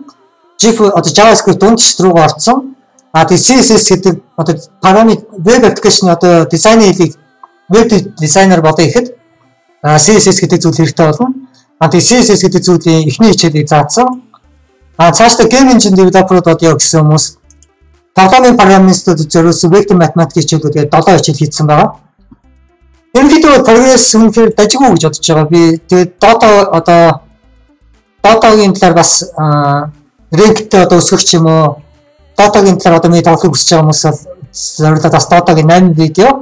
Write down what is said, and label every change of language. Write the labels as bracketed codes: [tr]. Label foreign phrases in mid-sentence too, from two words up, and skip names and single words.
[mn] Одоо JavaScript дундчт руугаа орсон. Тэгээд CSS гэдэг одоо параметр веб аппликейшны одоо дизайны хэлийг веб дизайнер бодоо ихэд CSS гэдэг зүйл хэрэгтэй болно. Тэгээд CSS гэдэг зүйлийн эхний хичээлийг заасан. Цаашдаа [en] game engine developer- [mn] ууд одоо гэсэн хүмүүс тоглоомын параметруудад зориулсан [en] vector mathematics [mn] хичээлүүд гэдэг 7 хичээл хийсэн байгаа. Ерөнхийдөө прогресс үнэхээр дажгүй гэж бодож байгаа. Би тэгээд Dota-гийн талаар бас rankтэй одоо өсгөх ч юм уу. Dota-гийн талаар одоо миний тоглохыг хүсэж байгаа хүмүүс бол зориулаад бас Dota-гийн 8 видео.